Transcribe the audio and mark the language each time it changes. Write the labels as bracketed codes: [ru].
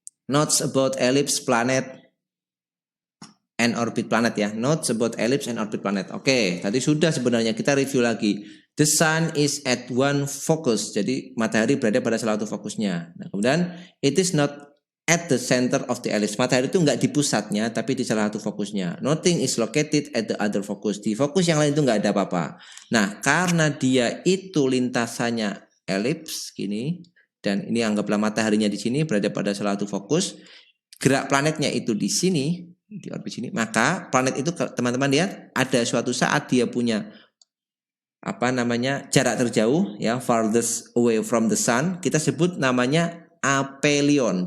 [en] Notes about ellipse planet and orbit planet ya. Notes about ellipse and orbit planet. [id] Oke, tadi sudah sebenarnya kita review lagi. [en] The sun is at one focus. [id] Jadi matahari berada pada salah satu fokusnya. Nah, kemudian [en] it is not at the center of the ellipse. [id] Matahari itu enggak di pusatnya tapi di salah satu fokusnya. [en] Nothing is located at the other focus. [id] Di fokus yang lain itu enggak ada apa-apa. Nah, karena dia itu lintasannya elips gini dan ini anggaplah mataharinya di sini berada pada salah satu fokus. Gerak planetnya itu di sini, di orbit sini. Maka planet itu teman-teman lihat ada suatu saat dia punya jarak terjauh ya, [en] farthest away from the sun, [id] kita sebut namanya aphelion.